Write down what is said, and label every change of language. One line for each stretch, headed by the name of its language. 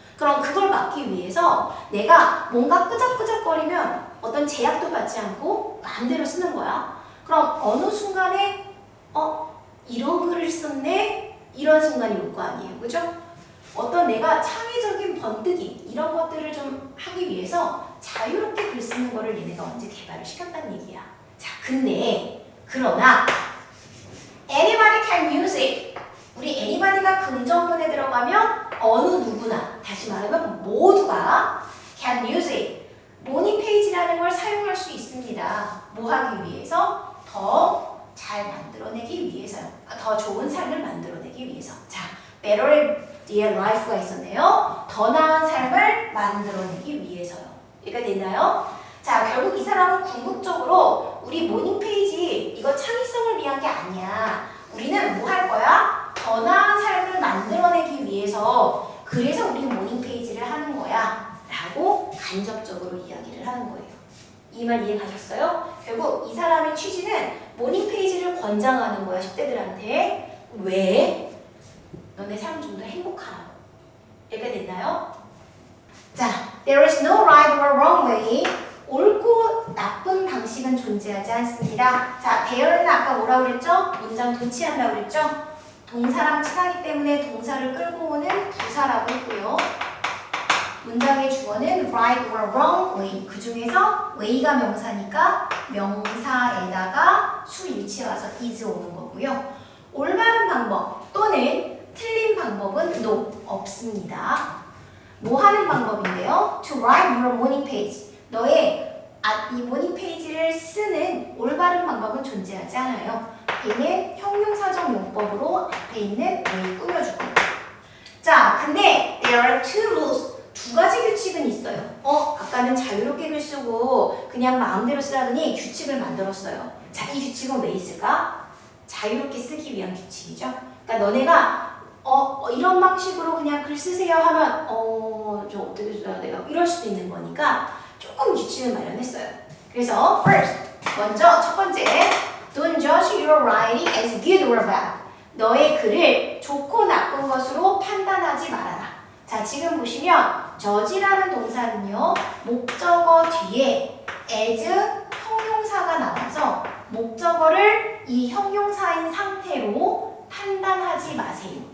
Korean: 그럼 그걸 막기 위해서 내가 뭔가 끄적끄적거리면 어떤 제약도 받지 않고 마음대로 쓰는 거야. 그럼 어느 순간에 이런 글을 썼네? 이런 순간이 올 거 아니에요. 그죠? 어떤 내가 창의적인 번뜩이 이런 것들을 좀 하기 위해서 자유롭게 글 쓰는 거를 얘네가 언제 개발을 시켰다는 얘기야. 자, 그러나
English: anybody can use it.
Korean: 우리 anybody가 긍정문에 들어가면 어느 누구나, 다시 말하면 모두가
English: can use it.
Korean: 모닝 페이지라는 걸 사용할 수 있습니다. 뭐 하기 위해서? 더 잘 만들어내기 위해서요. 더 좋은 삶을 만들어내기 위해서. 자,
English: better dear life
Korean: 가 있었네요. 더 나은 삶을 만들어내기 위해서요. 이해가 됐나요? 자, 결국 이 사람은 궁극적으로 우리 모닝 페이지 이거 창의성을 위한 게 아니야. 우리는 뭐 할 거야? 더 나은 삶을 만들어내기 위해서 그래서 우리는 모닝 페이지를 하는 거야 라고 간접적으로 이야기를 하는 거예요. 이 말 이해 가셨어요? 결국 이 사람의 취지는 모닝 페이지를 권장하는 거야, 10대들한테. 왜? 너네 삶 좀 더 행복하라고. 이해가 됐나요?
English: 자, there is no right or wrong way.
Korean: 옳고 나쁜 방식은 존재하지 않습니다. 자, there는 아까 뭐라고 그랬죠? 문장 도치한다고 그랬죠? 동사랑 친하기 때문에 동사를 끌고 오는 부사라고 했고요. 문장의 주어는
English: right or wrong way.
Korean: 그 중에서 way가 명사니까 명사에다가 수일치 와서 is 오는 거고요. 올바른 방법 또는 틀린 방법은 no, 없습니다. 뭐 하는 방법인데요?
English: To write your morning page.
Korean: 너의 이 모닝 페이지를 쓰는 올바른 방법은 존재하지 않아요. 얘는 형용사적 용법으로 앞에 있는 뭘 꾸며줄 겁니다. 자, 근데
English: there are two rules.
Korean: 두 가지 규칙은 있어요. 아까는 자유롭게 글 쓰고 그냥 마음대로 쓰라더니 규칙을 만들었어요. 자, 이 규칙은 왜 있을까? 자유롭게 쓰기 위한 규칙이죠. 그러니까 너네가 이런 방식으로 그냥 글 쓰세요 하면 저 어떻게 써야 돼요? 이럴 수도 있는 거니까 조금 규칙을 마련했어요. 그래서
English: first,
Korean: 먼저 첫 번째,
English: don't judge your writing as good or bad.
Korean: 너의 글을 좋고 나쁜 것으로 판단하지 말아라. 자, 지금 보시면 judge라는 동사는요, 목적어 뒤에 as 형용사가 나와서 목적어를 이 형용사인 상태로 판단하지 마세요.